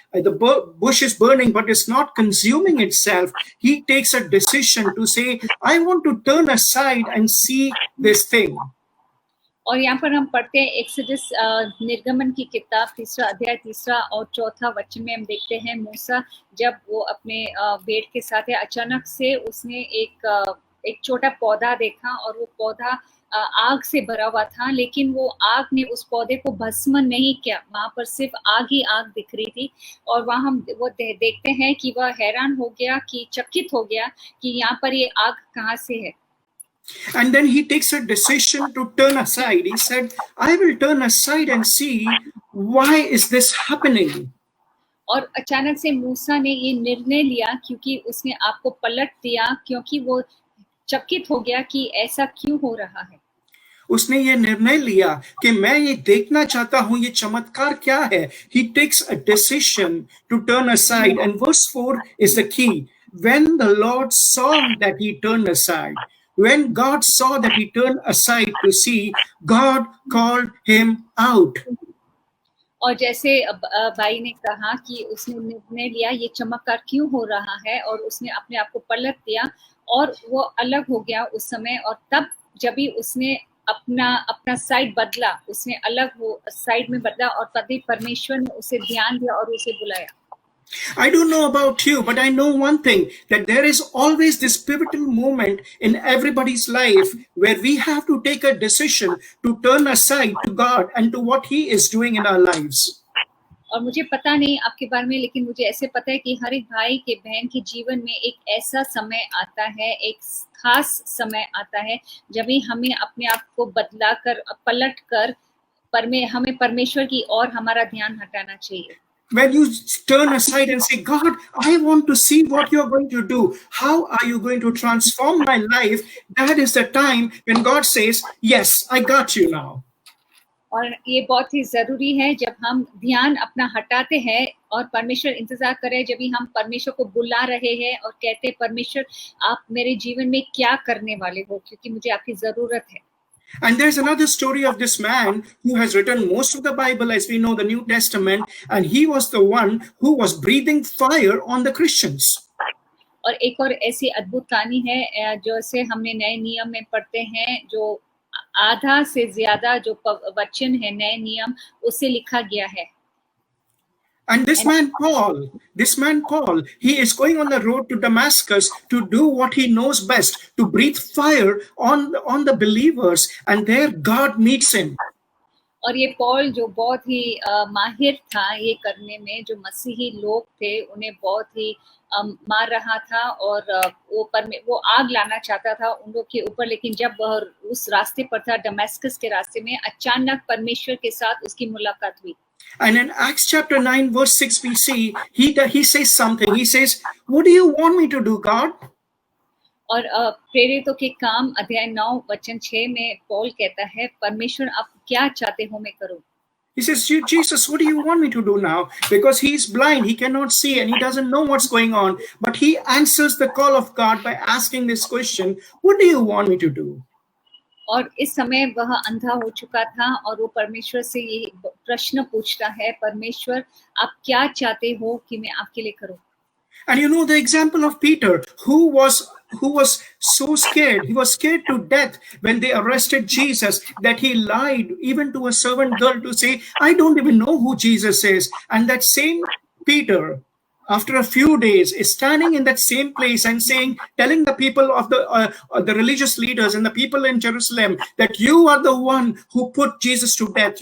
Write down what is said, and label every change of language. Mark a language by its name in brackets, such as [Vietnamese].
[English] The bush is burning but it's not consuming itself. He takes a decision to say, I want to turn aside and see this thing. [Hindi] और यहाँ पर हम पढ़ते हैं exodus निर्गमन की किताब 3 अध्याय 3 और 4 वचन में हम देखते हैं मूसा जब वो अपने भेड़ के साथ है अचानक से उसने एक छोटा पौधा देखा और वो पौधा आग से भरा हुआ था लेकिन वो आग ने उस पौधे को भस्म नहीं किया. वहां पर सिर्फ आग ही आग दिख रही थी और वहां हम वो देखते हैं कि वह हैरान हो गया कि चकित हो गया कि यहाँ पर ये आग कहाँ से है. [English] And then he takes a decision to turn aside. He said, I will turn aside and see why is this happening. [Hindi] और अचानक से मूसा ने ये निर्णय लिया क्योंकि उसने आपको पलट दिया क्योंकि वो चकित हो गया कि ऐसा क्यों हो रहा है. उसने ये निर्णय लिया कि मैं ये देखना चाहता हूँ ये चमत्कार क्या है. [English] He takes a decision to turn aside and verse 4 is the key. When the Lord saw that he turned aside, when God saw that he turned aside to see, God called him out. [Hindi] और जैसे भाई ने कहा कि उसने निर्णय लिया ये चमत्कार क्यों हो रहा है, और उसने अपने आप को पलट दिया और वो अलग हो गया उस समय। और तब जब भी उसने अपना साइड बदला, उसने अलग वो साइड में बदला, और तभी परमेश्वर ने उसे ध्यान दिया और उसे बुलाया। [English] I don't know about you, but I know one thing, that there is always this pivotal moment in everybody's life where we have to take a decision to turn aside to God and to what he is doing in our lives. [Hindi] और मुझे पता नहीं आपके बारे में, लेकिन मुझे ऐसे पता है कि हर एक भाई के बहन के जीवन में एक ऐसा समय आता है, एक खास समय आता है, जब भी हमें अपने आप को बदला कर, पलट कर हमें परमेश्वर की और हमारा ध्यान हटाना चाहिए। [English] When you turn aside and say, God, I want to see what you're going to do. How are you going to transform my life? That is the time when God says, yes, I got you now. [Hindi] और ये बहुत ही जरूरी है जब हम ध्यान अपना हटाते हैं और परमेश्वर इंतजार करे, जब भी हम परमेश्वर को बुला रहे हैं और कहते हैं, परमेश्वर आप मेरे जीवन में क्या करने वाले हो, क्योंकि मुझे आपकी जरूरत है। [English] And there's another story of this man who has written most of the Bible, as we know, the New Testament, and he was the one who was breathing fire on the Christians. [Hindi] और एक और ऐसी अद्भुत कहानी है जो से हमने नए नियम में पढ़ते हैं, जो आधा से ज्यादा जो वचन है नए नियम उससे लिखा गया है। [English] And this man Paul, he is going on the road to Damascus to do what he knows best, to breathe fire on the believers, and there God meets him. [Hindi] और ये पॉल जो बहुत ही माहिर था ये करने में, जो मसीही लोग थे उन्हें बहुत ही मार रहा था, और वो आग लाना चाहता था उन लोग के ऊपर, लेकिन जब वह उस रास्ते पर था, दमिश्क के रास्ते में, अचानक परमेश्वर के साथ उसकी मुलाकात हुई। [English] And in Acts chapter 9 verse 6 we see he says something. He says, what do you want me to do, God? [Hindi] और प्रेरितों के काम अध्याय 9 वचन 6 में पौल कहता है, परमेश्वर आप क्या चाहते हो मैं करूं? [English] He says, Jesus, what do you want me to do now? Because he is blind, he cannot see, and he doesn't know what's going on. But he answers the call of God by asking this question, what do you want me to do? [Hindi] और इस समय वह अंधा हो चुका था और वो परमेश्वर से ये प्रश्न पूछता है, परमेश्वर आप क्या चाहते हो कि मैं आपके लिए करूं? [English] And you know the example of Peter, who was so scared. He was scared to death when they arrested Jesus, that he lied even to a servant girl to say, I don't even know who Jesus is. And that same Peter, after a few days, is standing in that same place and telling the people of the religious leaders and the people in Jerusalem that you are the one who put Jesus to death.